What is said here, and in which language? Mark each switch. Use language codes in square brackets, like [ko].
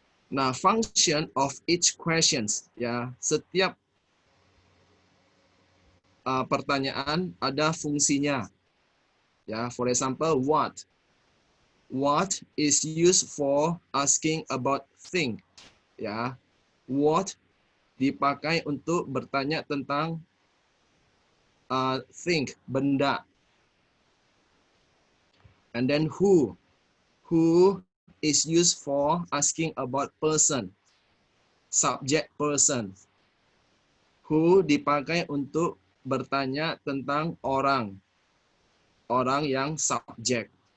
[en] Nah, function of each questions ya, [id] setiap pertanyaan ada fungsinya. [en] Ya, for example, what? What is used for asking about thing. [id] Ya, what dipakai untuk bertanya tentang thing, benda. [en] And then who is used for asking about person, subject person. [id] Who dipakai untuk bertanya tentang orang yang subjek.